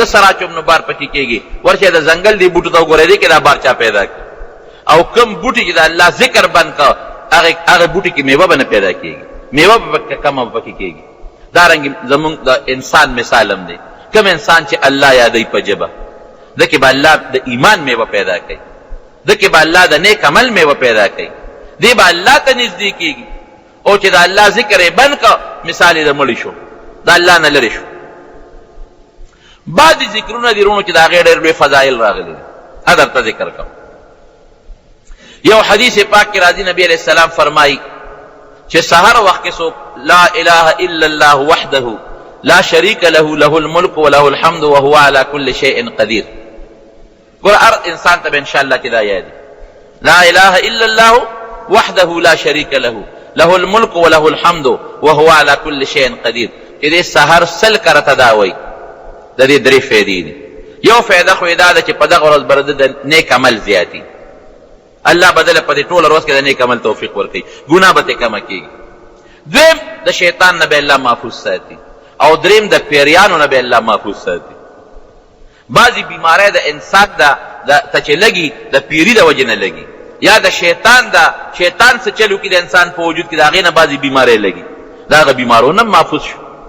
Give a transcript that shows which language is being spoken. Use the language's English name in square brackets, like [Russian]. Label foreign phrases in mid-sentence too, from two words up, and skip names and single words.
[Pashto] سر اچوم نو بار پکې کېږي ورشه د ځنګل دې بوټو ته وګورئ دې کې دا بار چا پیدا کړي او کم بوټي چې د الله ذکر بند کړ هغه بوټي کې میوه به نه پیدا کېږي میوه به کمه به پکې کېږي دارنګې زمونږ د انسان مثال هم دی کم انسان چې الله یادوي په ژبه ده کې به الله د ایمان میوه پیدا کوي ده کې به الله د نیک عمل میوه پیدا کوي دې به الله ته نږدې کېږي او چې د الله ذکر یې بند کړ مثال یې د مړي شو د الله نه لرې شو بعضې ذکرونه دي رونو چې د هغې ډېر لوی فضایل راغلي دي ها درته ذکر کوم یو حدیث پاک کې راځي نبی علیہ السلام فرمایي چې سحر وخت کې څوک [Arabic] لا اله الا الله وحده لا شریک له له الملک وله الحمد وهو على كل شيء قدیر [Pashto] ګوره هر انسان ته به انشاءالله کې دا یادي [Arabic] لا اله الا الله وحده لا شریک له له الملک وله الحمد وهو على كل شيء قدیر چې [Pashto] دې سحر سل کرته دا وایي د دې درې فایدې دي یو فایده خو یې دا ده چې په دغه ورځ به د نیک عمل زیاتي الله بدله په دې ټوله ورځ کې د نیک عمل توفیق ورکوي ګناه به ترې کمه کېږي دویم د شیطان نه به الله محفوظ ساتي او دریم د پیریانو نه به الله محفوظ ساتي بعضې بیماری د انسان ته چې لګي د پیري د وجې نه لګي یا د شیطان څه چل وکړي د انسان په وجود کې د هغې نه بعضې بیماری لګي د هغه بیمارونه هم محفوظ شو